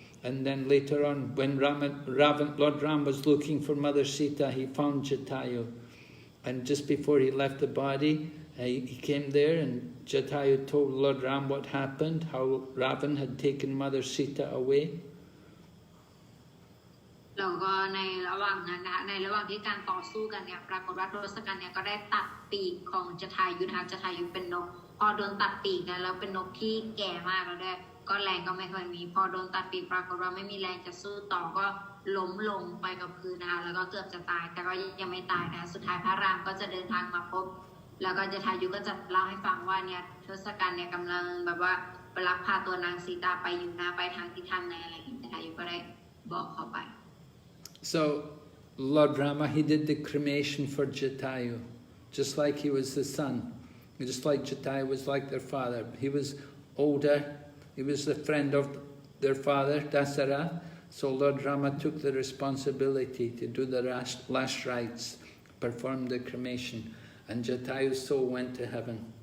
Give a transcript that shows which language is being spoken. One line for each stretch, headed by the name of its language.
English: And then later on, when Lord Ram was looking for Mother Sita, he found Jatayu. And just before he left the body, he came there, and Jatayu told Lord Ram what happened, how Ravan had taken Mother Sita away.
Thai: แล้วก็ในระหว่างนั้นนะคะในระหว่างที่การต่อสู้กันเนี่ยปรากฏว่าทศกัณฐ์เนี่ยก็ได้ตัดปีกของจทายุนะคะจทายุเป็นนกพอโดนตัดปีกนะแล้วเป็นนกที่แก่มากแล้วด้วยก็แรงก็ไม่ค่อยมีพอโดนตัดปีกปรากฏว่าไม่มีแรงจะสู้ต่อก็ล้มลงไปกับพื้นนะคะแล้วก็เกือบจะตายแต่ก็ยังไม่ตายนะสุดท้ายพระรามก็จะเดินทางมาพบ แล้วก็จทายุก็จะเล่าให้ฟังว่าเนี่ยทศกัณฐ์เนี่ยกำลังแบบว่าไปลักพาตัวนางสีตาไปอยู่นะไปทางทิศทางไหนอะไรอย่างเงี้ยจทายุก็ได้บอกเขาไป
English: So Lord Rama, he did the cremation for Jatayu, just like he was the son, just like Jatayu was like their father. He was older, he was the friend of their father, Dasara, so Lord Rama took the responsibility to do the last rites, perform the cremation, and Jatayu's soul went to heaven.